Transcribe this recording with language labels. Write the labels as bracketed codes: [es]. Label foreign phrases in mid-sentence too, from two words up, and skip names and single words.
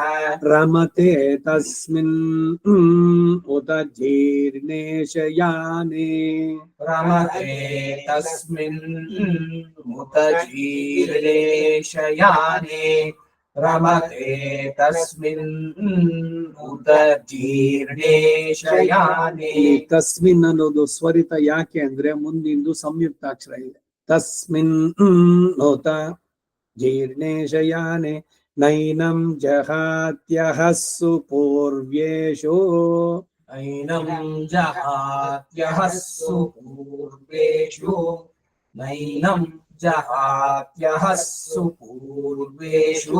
[sa] रमते तस्मिन् उत जीर्णेशयाने रमते तस्मिन् उत जीर्णेशयाने रमते तस्मिन् उत जीर्णेशयाने [kn] ತಸ್ಮಿನ್ ಅನ್ನೋದು ಸ್ವರಿತ ಯಾಕೆ ಅಂದ್ರೆ ಮುಂದಿಂದು ಸಂಯುಕ್ತಾಕ್ಷರ ಇದೆ. [sa] ತಸ್ಮಿನ್ ನೋತ ಜೀರ್ಣೇಶಯಾನೆ ನೈನಂ ಜಹಾತ್ಯಹಸ್ಸು ಪೂರ್ವ್ಯೇಷು नैनं जहात्यहस्सु पूर्वेषु नैनं जहात्यहस्सु पूर्वेषु